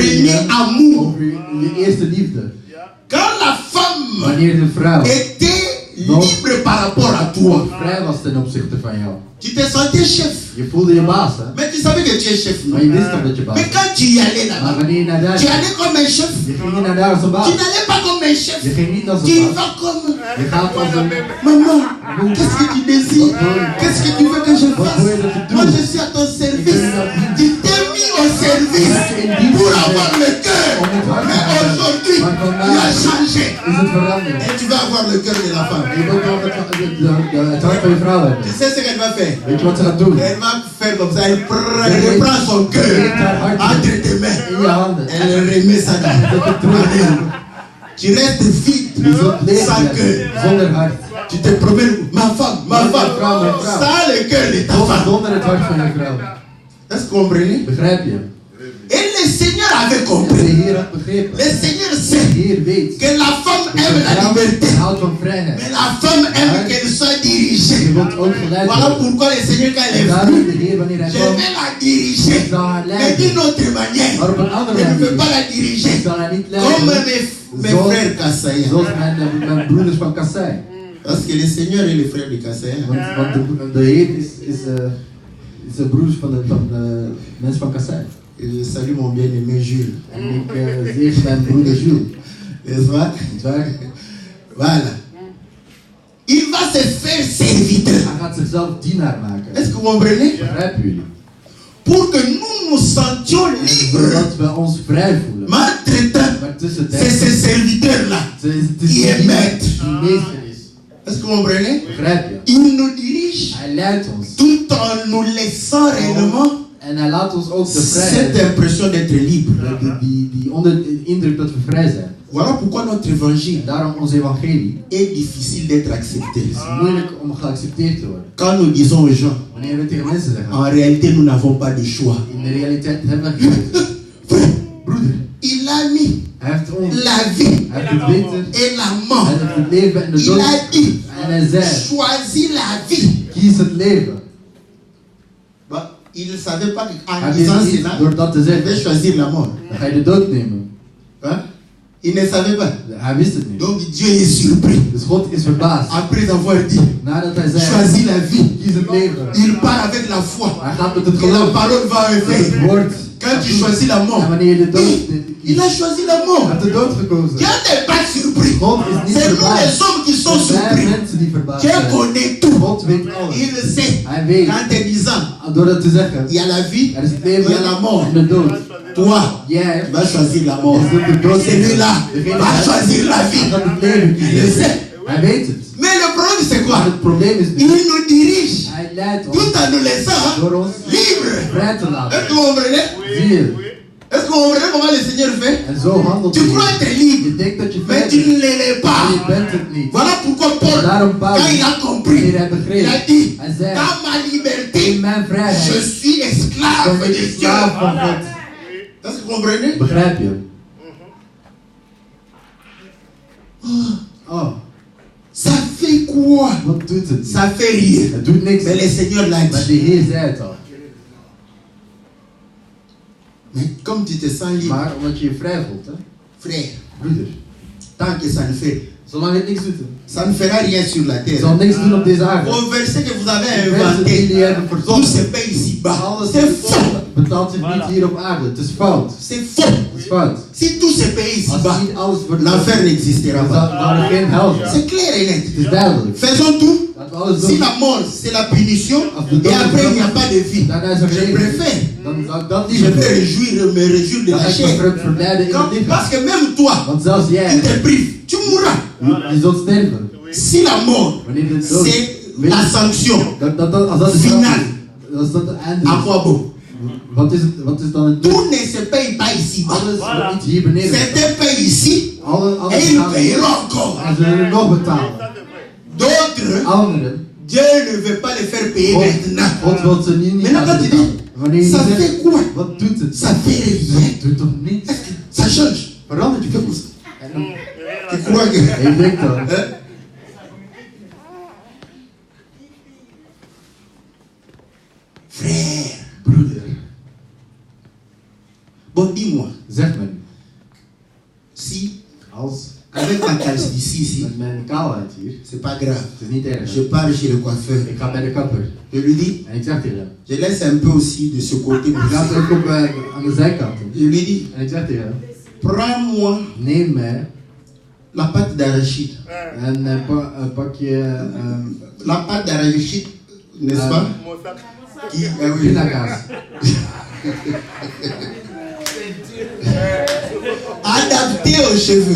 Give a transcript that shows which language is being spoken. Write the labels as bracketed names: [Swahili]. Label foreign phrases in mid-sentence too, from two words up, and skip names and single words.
[French] premier je amour. [Dutch] over je eerste liefde. [French] Quand la femme [Dutch] Wanneer de vrouw [French] était libre par rapport à toi, [Dutch] vrij was ten opzichte van jou. [French] tu te sentais chef. [Dutch] Je voelde je baas, hè? [French] Mais tu savais que tu es chef. [Dutch] Maar je wist toch dat je baas [French] Mais [Dutch] was. [French] quand tu y allais [Dutch] Maar [French] là-bas, [Dutch] wanneer je naar daar [French] tu [Dutch] ging, [French] allais comme un chef. [Dutch] je ging niet naar daar als een baas. [French] Tu n'allais pas comme un chef. [Dutch] Je ging niet als [French] Tu [Dutch] een [French] y [Dutch] baas. [French] vas comme... [Dutch] Je gaat als een... [French] Maman, qu'est-ce que tu désires? Qu'est-ce que tu veux que je [Dutch] Wat [French] fasse? [Dutch] wil je dat ik [French] Moi, [Dutch] doe? [French] je suis à ton service. Tu t'es mis au service pour avoir le cœur. Mais aujourd'hui, tu as changé. [Dutch] Is het veranderd? [French] Et tu vas avoir le cœur de la femme. [Dutch] Je wilt wel het hart van je vrouw hebben. [French] Tu sais ce qu'elle va faire? [Dutch] Weet je wat ze gaat doen? [French] Elle va faire comme ça. Elle reprend son cœur entre tes mains. [Dutch] In je handen. [French] Elle remet ça dans. [Dutch] Dat het terug. [French] Tu restes vide, [Dutch] Je zult [French] sans [Dutch] leven [French] cœur. [Dutch] zonder hart. [French] Tu te promènes, ma femme, [Dutch] Mijn vrouw. [French] sans le cœur de ta femme. [Dutch] Zonder het hart van je vrouw. [French] Est-ce que vous comprenez? [Dutch] Begrijp je? [French] Et le Seigneur avait [Dutch] De [French] compris. [Dutch] Heer had begrepen. [French] Le Seigneur [Dutch] De [French] sait [Dutch] Heer weet. [French] que la femme [Dutch] Dat [French] aime [Dutch] de [French] la [Dutch] vrouw [French] liberté. [Dutch] houdt van vrijheid. [French] Mais la femme aime qu'elle soit [Dutch] Je [French] dirigée. [Dutch] wilt ook geleid [French] Voilà [Dutch] worden. [French] pourquoi le Seigneur, quand il [Dutch] En [French] est [Dutch] daarom [French] venu, [Dutch] de Heer wanneer hij [French] je [Dutch] kwam, [French] vais la diriger. [Dutch] ik zal haar [French] Mais [Dutch] leiden. [French] d'une autre manière. [Dutch] Maar op een andere [French] Je ne veux [Dutch] manier. [French] pas la [Dutch] Ik [French] diriger. [Dutch] zal haar niet [French] Comme [Dutch] leiden. [French] mes frères Kassaya. [Dutch] Zoals mijn broeders van Kassai. [French] Parce que le Seigneur est le frère de Kassaya. [Dutch] Want de Heer is de broers van de mensen van Kassai. [French] Et je salue mon bien-aimé Jules. [Dutch] En ik zeg mijn broeder Jules. [French] N'est-ce pas? [Dutch] Niet waar? [French] Voilà. Il va se faire serviteur. [Dutch] Hij gaat zichzelf dienaar maken. [French] Est-ce que vous comprenez? [Dutch] Begrijpen jullie? [French] Pour que nous nous sentions libres. [Dutch] Zodat we ons vrij voelen. [French] Mais entre-temps, [Dutch] Maar tussen [French] c'est ce serviteur-là. [Dutch] het is Die die [French] maître. [Dutch] die meester is. [French] Est-ce que vous comprenez? [Dutch] Begrijp je? [French] Il nous dirige [Dutch] Hij leidt ons. [French] tout en nous laissant réellement [Dutch] En hij laat ons ook de [French] cette [Dutch] vrijheid. [French] impression d'être libre. [Dutch] Die onder de indruk dat we vrij zijn. [French] Voilà pourquoi notre évangile [Dutch] Daarom ons evangelie [French] est difficile d'être accepté. [Dutch] is moeilijk om geaccepteerd te worden. [French] Quand nous disons aux gens, [Dutch] Wanneer we tegen mensen zeggen, [French] en réalité, nous n'avons pas de choix. [Dutch] in de realiteit hebben we geen keuze. [French] Frère, [Dutch] Broeder, [French] il a mis [Dutch] hij heeft ons, [French] la vie [Dutch] hij heeft het winter, [French] et la [Dutch] hij [French] mort. [Dutch] heeft het leven en de [French] Il [Dutch] dood. [French] a dit, [Dutch] En hij zei, [French] choisis la vie. [Dutch] kies het leven. [French] Bah, il ne savait pas qu'en [Dutch] Hij [French] disant [Dutch] wist niet [French] cela, [Dutch] door dat te [French] il devait [Dutch] zeggen, [French] choisir la mort. [Dutch] dan ga je de dood nemen. [French] Hein? Il ne savait pas. [Dutch] Hij wist het niet. [French] Donc Dieu est surpris. [Dutch] Dus God is verbaasd. [French] Après avoir dit, [Dutch] Nadat hij zei, [French] choisis la vie, [Dutch] kies het leven. [French] il part avec la foi. [Dutch] Hij gaat met het [French] Que la [Dutch] geloof. [French] parole va [Dutch] Het [French] faire. [Dutch] woord. [French] Quand tu choisis la [Dutch] En [French] mort, [Dutch] wanneer je de dood kiest, [French] Il a choisi la [Dutch] Hij [French] mort. [Dutch] heeft de dood gekozen. [French] Dieu n'est pas surpris. [Dutch] God is niet [French] C'est nous les [Dutch] verbaasd. [French] hommes qui sont [Dutch] Het zijn [French] surpris. [Dutch] mensen die verbaasd [French] Dieu [Dutch] zijn. [French] connaît tout. [Dutch] God weet alles. [French] Il le sait. [Dutch] Hij weet. [French] Quand t'es disant, [Dutch] Door dat te zeggen, [French] il y a la vie, [Dutch] er is het [French] il [Dutch] leven [French] y a la mort. [Dutch] en de dood. [French] Toi, [Dutch] Jij [French] tu vas choisir la mort. [Dutch] is de dood. [French] Celui-là va choisir la [Dutch] Hij [French] vie. [Dutch] gaat het leven [French] Il le [Dutch] kiezen. [French] sait. [Dutch] Hij weet het. [French] Mais le problème c'est [Dutch] Maar [French] quoi? [Dutch] het probleem is [French] Il [Dutch] dit. [French] nous dirige [Dutch] Hij leidt ons [French] tout en nous laissant [Dutch] door ons [French] libres. [Dutch] vrij te laten. [French] Est-ce que vous comprenez? [Dutch] Zie je? [French] Est-ce que vous comprenez comment le Seigneur fait? [Dutch] En zo handelt [French] Tu [Dutch] hij. [French] crois être libre, [Dutch] Je denkt dat je vrij [French] mais tu [Dutch] bent, [French] ne l'es [Dutch] maar je [French] pas. [Dutch] bent het niet. [French] Voilà pourquoi Paul, [Dutch] Daarom Paulus, [French] quand il a compris, [Dutch] wanneer hij [French] il a [Dutch] begreep, [French] dit, [Dutch] hij zei, [French] dans ma [Dutch] in [French] liberté, [Dutch] mijn [French] je [Dutch] vrijheid [French] suis esclave [Dutch] ben [French] de [Dutch] ik [French] Dieu. [Dutch] slaaf van God. [French] Est-ce que vous comprenez? [Dutch] Begrijp je? Oh, [French] Ça fait quoi? [Dutch] wat doet het? [French] Ça fait rien. [Dutch] Het doet niks. [French] Mais le Seigneur l'a [Dutch] Maar de [French] dit. [Dutch] Heer zei het al. [French] Mais comme tu te sens libre, [Dutch] Maar omdat je je vrij voelt, hè? [French] frère, [Dutch] Broeder. [French] tant que ça ne fait, [Dutch] Zolang het niks doet, [French] ça ne fera rien sur la [Dutch] het [French] terre. [Dutch] zal niks doen op deze aarde. [French] Au verset que vous avez [Dutch] De mensen die [French] inventé, [Dutch] jullie hebben [French] tout [Dutch] verzonnen, [French] se paye ici-bas. [Dutch] alles C'est faux. betaalt zich niet hier op aarde. Het is fout. [French] C'est faux. [Dutch] Het is fout. [French] Si tout se paye [Dutch] Als [French] ici-bas, [Dutch] niet alles wordt [French] l'enfer n'existera [Dutch] dan [French] pas. [Dutch] zal er geen hel zijn. [French] C'est clair et net. [Dutch] Het is duidelijk. [French] Faisons tout. [Dutch] Laten we alles [French] Si [Dutch] doen. [French] la mort, c'est la punition, et après il n'y a pas de vie, [Dutch] Daarna is er [French] je [Dutch] geen. [French] préfère. [Dutch] Dan zou ik dat [French] Je [Dutch] liever [French] vais [Dutch] doen. [French] me réjouir de [Dutch] Dan [French] la [Dutch] ga ik [French] chair. [Dutch] me verblijden in het [French] Parce [Dutch] lichaam. [French] que même toi, [Dutch] Want zelfs [French] tu [Dutch] jij, [French] te prives, tu mourras. [Dutch] je zult sterven. [French] Si la mort, [Dutch] Wanneer de dood, [French] c'est la sanction, [Dutch] als dat is Finaal. als dat de einde [French] à [Dutch] is, [French] quoi bon? [Dutch] wat is dan het doel? [French] Tout ne se paye pas ici-bas. [Dutch] Alles wordt niet hier beneden. [French] Certains payent ici, [Dutch] Alles [French] et ils [Dutch] gaan [French] paieront encore. [Dutch] en ze zullen nog betalen. [French] D'autres, [Dutch] Anderen, [French] Dieu ne veut pas les faire payer [Dutch] God [French] maintenant. [Dutch] wil ze niet [French] Maintenant, quand [Dutch] laten [French] tu dis, [Dutch] betalen. Wanneer je [French] ça [Dutch] zegt, [French] fait quoi? [Dutch] wat doet het? [French] Ça fait rien. [Dutch] Het doet toch niets? [French] Ça change. [Dutch] Verandert [French] Tu [Dutch] je [French] fais comme ça. [Dutch] En dan- [French] Tu crois que... [Dutch] en je denkt dan, [French] Hein? Frère, [Dutch] broeder, [French] bon dis-moi, [Dutch] zeg me, [French] si [Dutch] als [French] avec ma calcitie ici, [Dutch] met mijn kaalheid hier, [French] c'est pas grave. [Dutch] het is niet erg. [French] Je pars chez le coiffeur. [Dutch] Ik ga bij de kapper [French] Je lui dis, [Dutch] en ik zeg tegen hem, [French] je laisse un peu aussi de ce côté. [Dutch] ik ga het ook op aan de zijkanten. [French] Je lui dis, [Dutch] En ik zeg tegen hem, [French] prends-moi [Dutch] neem mij [French] la pâte d'arachide. [Dutch] een pakje [French] La pâte d'arachide, n'est-ce pas? Qui, oui. [Dutch] pindakaas. [French] Adapté aux cheveux.